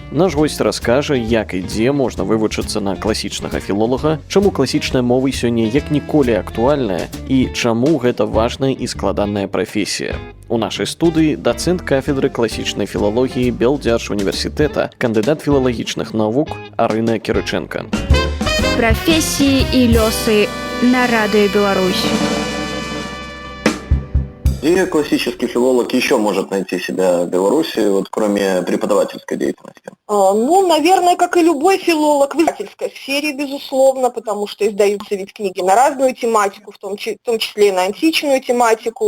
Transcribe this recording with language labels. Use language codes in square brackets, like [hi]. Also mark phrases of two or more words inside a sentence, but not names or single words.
[be] Наш госць раскажа, як і дзе можна вывучыцца на класічнага філолага, чаму класічная мова сёння як ніколі актуальная і чаму гэта важная і складаная прафесія. У нашай студыі дацэнт кафедры класічнай філалогіі Белдзяржуніверсітэта, кандыдат філалагічных навук Арына Кірыченка. Прафесіі і лёсы на Радыё Беларусь. [ru] Где классический филолог еще может найти себя в Беларуси, вот, кроме преподавательской деятельности? Наверное, как и любой филолог, в издательской сфере, безусловно, потому что издаются ведь книги на разную тематику, в том числе и на античную тематику.